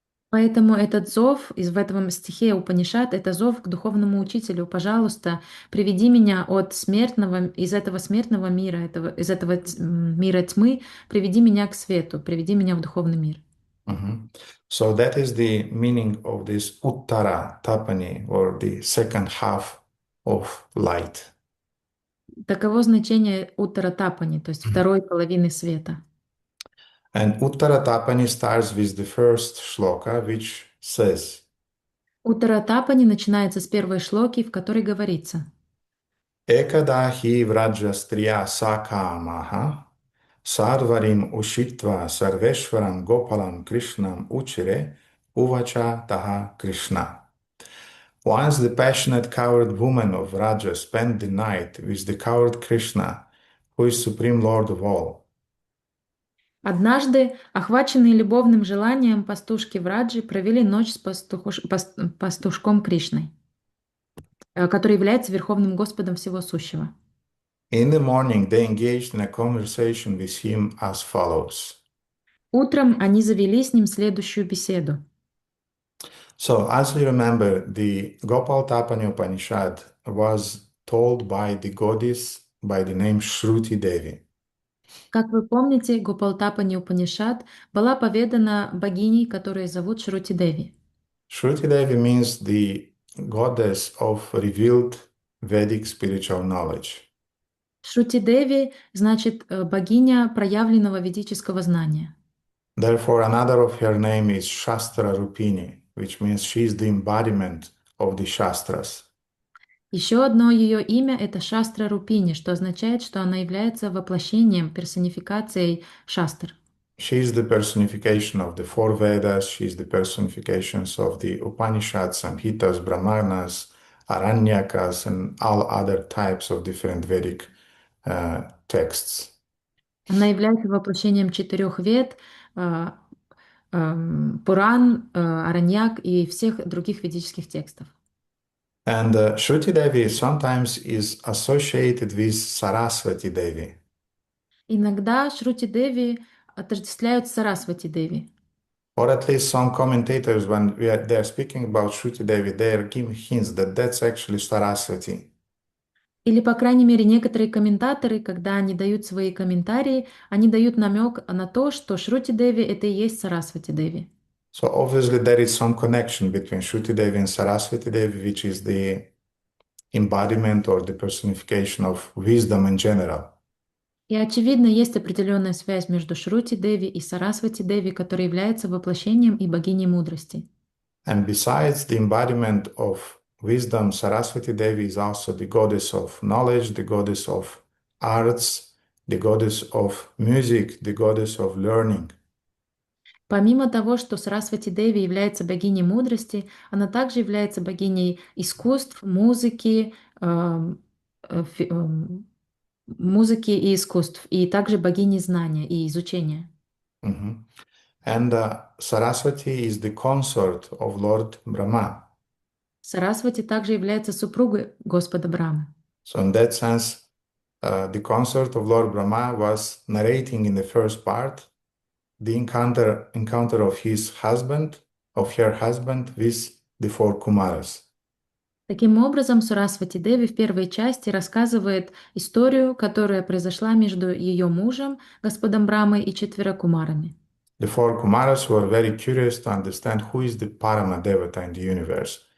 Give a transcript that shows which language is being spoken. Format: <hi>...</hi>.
<ru>Поэтому этот зов в этом стихе Упанишад — это зов к духовному учителю. Пожалуйста, приведи меня от смертного, из этого смертного мира, из этого мира тьмы, приведи меня к свету, приведи меня в духовный мир. Mhm.</ru> <en>So that is the meaning of this Uttara Tapani, or the second half of light.</en> <ru>Таково значение Уттара Тапани, то есть Mhm. второй половины света.</ru> <en>And Uttara Tapani starts with the first shloka, which says,</en> <ru>Уттара Тапани начинается с первой шлоки, в которой говорится:</ru> <sa>Ekada hi vrajastriya sakamaha sarvarim ushitva sarveshwaram gopalam krishnam uchire uvacha taha Krishna.</sa> <en>Once the passionate coward woman of Raja spent the night with the coward Krishna, who is Supreme Lord of all.</en> <ru>Однажды, охваченные любовным желанием, пастушки в Раджи провели ночь с пастушком Кришной, который является Верховным Господом всего сущего.</ru> <en>In the morning, they engaged in a conversation with him as follows.</en> <ru>Утром они завели с ним следующую беседу.</ru> <en>So, as we remember, the Gopalatapani Upanishad was told by the goddess by the name Shruti Devi.</en> <ru>Как вы помните, Гопалтапани Упанишад была поведана богиней, которую зовут Шрути Деви.</ru> <en>Shruti Devi means the goddess of revealed Vedic spiritual knowledge.</en> <ru>Шрути Деви значит богиня проявленного ведического знания.</ru> <en>Therefore, another of her name is Shastra Rupini, which means she is the embodiment of the Shastras.</en> <ru>Еще одно ее имя — это Шастра Рупини, что означает, что она является воплощением, персонификацией шастр.</ru> <en>She is the personification of the four Vedas, she is the personifications of the Upanishads, Samhitas, Brahmanas, Aranyakas, and all other types of different Vedic texts.</en> <ru>Она является воплощением четырех вед, Пуран, Араньяк и всех других ведических текстов.</ru> <en>And Shruti Devi sometimes is associated with Saraswati Devi.</en> <ru>Иногда Шрути Деви отождествляют с Сарасвати Деви.</ru> <en>Or at least some commentators, when they're speaking about Shruti Devi, they're giving hints that that's actually Saraswati.</en> <ru>Или, по крайней мере, некоторые комментаторы, когда они дают свои комментарии, они дают намек на то, что Шрути Деви — это и есть Сарасвати Деви.</ru> <en>So obviously there is some connection between Shruti Devi and Saraswati Devi, which is the embodiment or the personification of wisdom in general.</en> <ru>И, очевидно, есть определенная связь между Шрути Деви и Сарасвати Деви, которая является воплощением и богиней мудрости.</ru> <en>And besides the embodiment of wisdom, Saraswati Devi is also the goddess of knowledge, the goddess of arts, the goddess of music, the goddess of learning.</en> <ru>Помимо того, что Сарасвати Деви является богиней мудрости, она также является богиней искусств, музыки, музыки и искусств, и также богини знания и изучения. Mhm.</ru> <en>And Saraswati is the consort of Lord Brahma.</en> <ru>Сарасвати также является супругой Господа Брамы.</ru> <en>So in that sense, the consort of Lord Brahma was narrating in the first part the encounter of his husband, of her husband with the four Kumaras.</en> <ru>Таким образом, Сурасвати Деви в первой части рассказывает историю, которая произошла между ее мужем, Господом Брамой, и четверо кумарами.</ru> <en>The four Kumaras were very curious to understand who is the Parama Devata in the universe.</en>